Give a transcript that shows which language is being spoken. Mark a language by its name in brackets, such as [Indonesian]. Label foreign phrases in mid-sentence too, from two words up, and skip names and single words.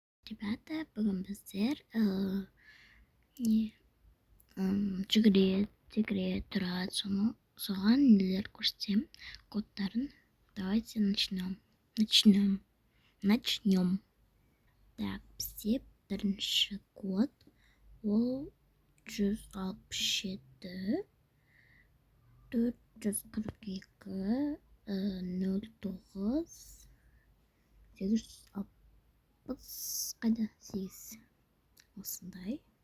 [Kazakh] ребята, бүгін біздер жүгіре тұрады, соған нелер көрсетемін, кодтарын. [Russian] Давайте начнем. [Kazakh] Так, бізде бірінші код, ол 167 442 09 860 қайда 8 осындай.